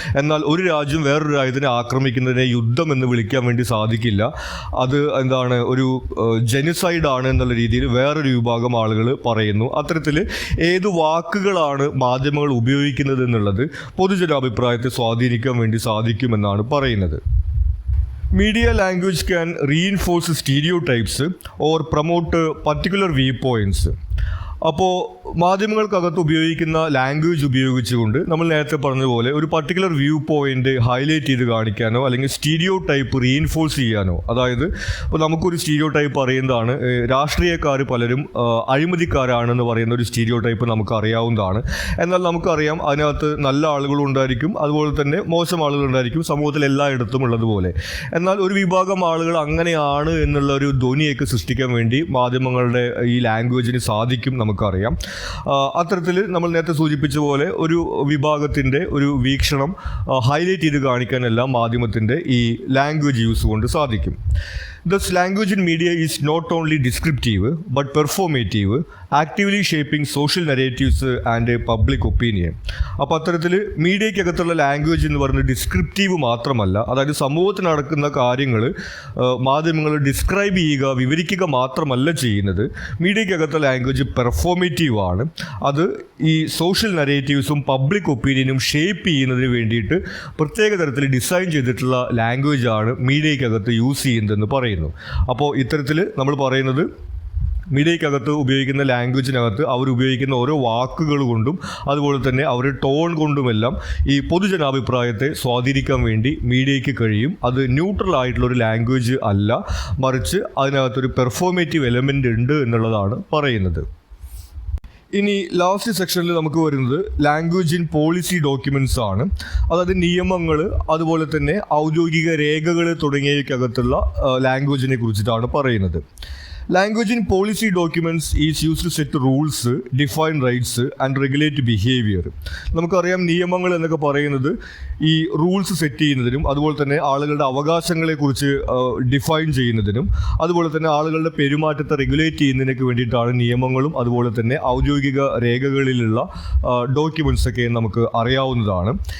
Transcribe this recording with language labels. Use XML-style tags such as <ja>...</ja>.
<ml>എന്നാൽ ഒരു രാജ്യം വേറൊരു രാജ്യത്തിനെ ആക്രമിക്കുന്നതിനെ യുദ്ധം എന്ന് വിളിക്കാൻ വേണ്ടി സാധിക്കില്ല. അത് എന്താണ്, ഒരു ജെനിസൈഡ് ആണ് എന്നുള്ള രീതിയിൽ വേറൊരു വിഭാഗം ആളുകൾ പറയുന്നു. അത്തരത്തിൽ ഏത് വാക്കുകളാണ് മാധ്യമങ്ങൾ ഉപയോഗിക്കുന്നത് എന്നുള്ളത് പൊതുജനാഭിപ്രായത്തെ സ്വാധീനിക്കാൻ വേണ്ടി സാധിക്കുമെന്നാണ് പറയുന്നത്.</ml> <en>Media language can reinforce stereotypes or promote particular viewpoints.</en> <ml>അപ്പോൾ മാധ്യമങ്ങൾക്കകത്ത് ഉപയോഗിക്കുന്ന ലാംഗ്വേജ് ഉപയോഗിച്ചുകൊണ്ട് നമ്മൾ നേരത്തെ പറഞ്ഞതുപോലെ ഒരു</ml> <en>particular view point</en> <ml>ഹൈലൈറ്റ് ചെയ്ത് കാണിക്കാനോ അല്ലെങ്കിൽ സ്റ്റീരിയോ ടൈപ്പ് റീഇൻഫോഴ്സ് ചെയ്യാനോ, അതായത് ഇപ്പോൾ നമുക്കൊരു സ്റ്റീരിയോ ടൈപ്പ് അറിയുന്നതാണ്, രാഷ്ട്രീയക്കാർ പലരും അഴിമതിക്കാരാണെന്ന് പറയുന്ന ഒരു സ്റ്റീരിയോ ടൈപ്പ് നമുക്ക് അറിയാവുന്നതാണ്. എന്നാൽ നമുക്കറിയാം അതിനകത്ത് നല്ല ആളുകളുണ്ടായിരിക്കും, അതുപോലെ തന്നെ മോശം ആളുകളുണ്ടായിരിക്കും, സമൂഹത്തിൽ എല്ലായിടത്തും ഉള്ളതുപോലെ. എന്നാൽ ഒരു വിഭാഗം ആളുകൾ അങ്ങനെയാണ് എന്നുള്ള ഒരു ധ്വനിയൊക്കെ സൃഷ്ടിക്കാൻ വേണ്ടി മാധ്യമങ്ങളുടെ ഈ ലാംഗ്വേജിന് സാധിക്കും നമുക്കറിയാം. അത്തരത്തിൽ നമ്മൾ നേരത്തെ സൂചിപ്പിച്ച പോലെ ഒരു വിഭാഗത്തിൻ്റെ ഒരു വീക്ഷണം ഹൈലൈറ്റ് ചെയ്ത് കാണിക്കാനെല്ലാം മാധ്യമത്തിൻ്റെ ഈ ലാംഗ്വേജ് യൂസ് കൊണ്ട് സാധിക്കും.</ml> <en>Thus, language in media is not only descriptive but performative, actively shaping social narratives and public opinion.</en> <ml>അപ്പോൾ അത്തരത്തിൽ മീഡിയയ്ക്കകത്തുള്ള ലാംഗ്വേജ് എന്ന് പറയുന്നത് ഡിസ്ക്രിപ്റ്റീവ് മാത്രമല്ല, അതായത് സമൂഹത്തിൽ നടക്കുന്ന കാര്യങ്ങൾ മാധ്യമങ്ങൾ ഡിസ്ക്രൈബ് ചെയ്യുക, വിവരിക്കുക മാത്രമല്ല ചെയ്യുന്നത്. മീഡിയയ്ക്കകത്തുള്ള ലാംഗ്വേജ് പെർഫോമേറ്റീവ് ആണ്. അത് ഈ</ml> <en>social നരേറ്റീവ്സും public ഒപ്പീനിയനും</en> <ml>ഷേപ്പ് ചെയ്യുന്നതിന് വേണ്ടിയിട്ട് പ്രത്യേക തരത്തിൽ ഡിസൈൻ ചെയ്തിട്ടുള്ള ലാംഗ്വേജാണ് മീഡിയയ്ക്കകത്ത് യൂസ് ചെയ്യുന്നതെന്ന് പറയുന്നു. അപ്പോൾ ഇത്തരത്തിൽ നമ്മൾ പറയുന്നത് മീഡിയയ്ക്കകത്ത് ഉപയോഗിക്കുന്ന ലാംഗ്വേജിനകത്ത് അവർ ഉപയോഗിക്കുന്ന ഓരോ വാക്കുകൾ കൊണ്ടും അതുപോലെ തന്നെ അവരുടെ ടോൺ കൊണ്ടുമെല്ലാം ഈ പൊതുജനാഭിപ്രായത്തെ സ്വാധീനിക്കാൻ വേണ്ടി മീഡിയയ്ക്ക് കഴിയും. അത് ന്യൂട്രൽ ആയിട്ടുള്ളൊരു ലാംഗ്വേജ് അല്ല, മറിച്ച് അതിനകത്തൊരു പെർഫോമേറ്റീവ് എലമെൻ്റ് ഉണ്ട് എന്നുള്ളതാണ് പറയുന്നത്. ഇനി ലാസ്റ്റ് സെക്ഷനിൽ നമുക്ക് വരുന്നത്</ml> <en>language in policy documents</en> <ml>ആണ്. അതായത് നിയമങ്ങൾ, അതുപോലെ തന്നെ ഔദ്യോഗിക രേഖകൾ തുടങ്ങിയവയ്ക്കകത്തുള്ള ലാംഗ്വേജിനെ കുറിച്ചിട്ടാണ് പറയുന്നത്.</ml> <en>Language in policy documents is used to set rules, define rights and regulate behavior.</en> <ml>നമുക്കറിയാം നിയമങ്ങൾ എന്നൊക്കെ പറയുന്നത് ഈ റൂൾസ് സെറ്റ് ചെയ്യുന്നതിനും അതുപോലെ തന്നെ ആളുകളുടെ അവകാശങ്ങളെക്കുറിച്ച് ഡിഫൈൻ ചെയ്യുന്നതിനും അതുപോലെ തന്നെ ആളുകളുടെ പെരുമാറ്റത്തെ റെഗുലേറ്റ് ചെയ്യുന്നതിനൊക്കെ വേണ്ടിയിട്ടാണ് നിയമങ്ങളും അതുപോലെ തന്നെ ഔദ്യോഗിക രേഖകളിലുള്ള ഡോക്യുമെൻറ്റ്സ് ഒക്കെ നമുക്ക് അറിയാവുന്നതാണ്.</ml>